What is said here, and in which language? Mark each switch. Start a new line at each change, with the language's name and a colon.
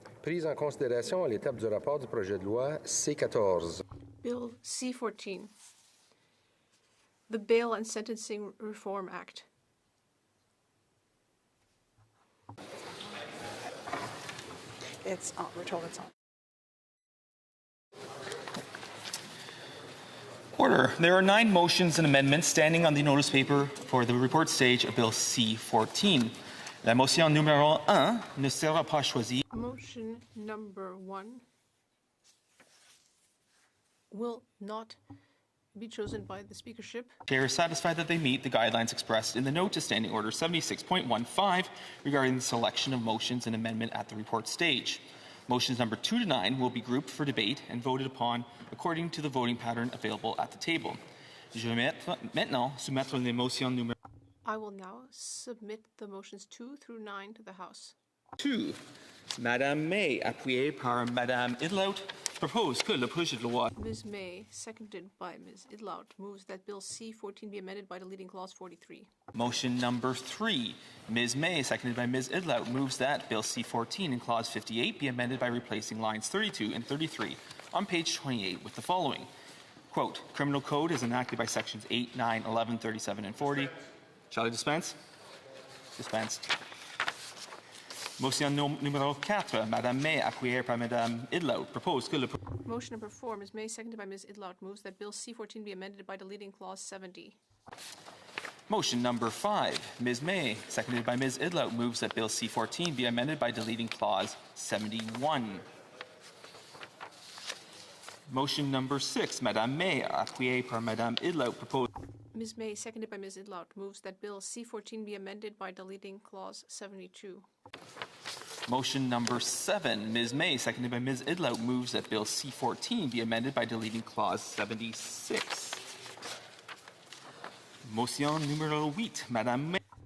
French: Prise en considération à l'étape du rapport du projet de loi C14.
English: Bill C14. The Bail and Sentencing Reform Act. It's on. We're told it's on. Order. There are 9 motions and amendments standing on the notice paper for the report stage of Bill C14.
French: La motion numéro 1 ne sera pas choisie.
English: Motion number 1 will not be chosen by the speakership. Chair is satisfied that they meet the guidelines expressed in the note to Standing Order 76.15 regarding the selection of motions and amendment at the report stage. Motions number 2 to 9 will be grouped for debate and voted upon according to the voting pattern available at the table.
French: Je vais maintenant soumettre les motions numéro.
English: I will now submit the motions 2 through 9 to the House. 2.
French: Madame May, appuyée par Madame Idlaut, propose que le projet de loi.
English: Ms. May, seconded by Ms. Idlaut, moves that Bill C14 be amended by deleting Clause 43. Motion number 3. Ms. May, seconded by Ms. Idlaut, moves that Bill C14 in Clause 58 be amended by replacing lines 32 and 33 on page 28 with the following. Quote, Criminal Code is enacted by sections 8, 9, 11, 37, and 40. Shall I dispense? Dispensed. Motion numéro 4.
French: Madame May, appuyée par Madame Idlaut, propose que le...
English: Motion number 4, Ms. May, seconded by Ms. Idlaut, moves that Bill C14 be amended by deleting Clause 70. Motion number 5. Ms. May, seconded by Ms. Idlaut, moves that Bill C14 be amended by deleting Clause 71. Motion number 6.
French: Madame May, appuyée par Madame Idlaut, propose...
English: Ms. May, seconded by Ms. Idlaut, moves that Bill C14 be amended by deleting Clause 72. Motion number 7. Ms. May, seconded by Ms. Idlaut, moves that Bill C14 be amended by deleting Clause 76.
French: Motion numéro 8. Madame May.